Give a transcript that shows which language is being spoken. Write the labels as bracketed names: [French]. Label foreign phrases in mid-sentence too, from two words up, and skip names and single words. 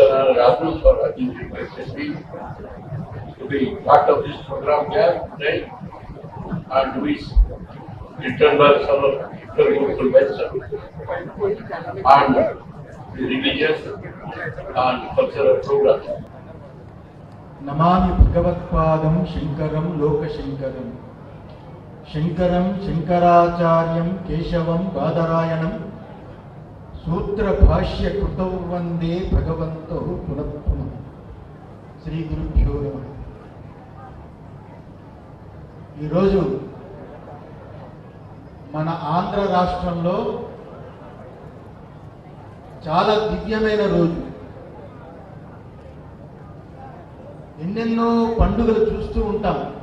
[English] Raju for arranging me to be part of this program here today, and to be written by some of the local and the religious and cultural programs. [Sanskrit] नमामि भगवत्पादं शंकरं लोकशंकरं शंकरं शंकराचार्यं केशवं बादरायणं सूत्रभाष्य कृतौ वंदे भगवन्तौ पुनः पुनः श्री गुरुभ्यो नमः। [Telugu] ఈ రోజు మన ఆంధ్ర రాష్ట్రంలో చాలా దివ్యమైన రోజు. ఎన్నెన్నో పండుగలు చూస్తూ ఉంటాం.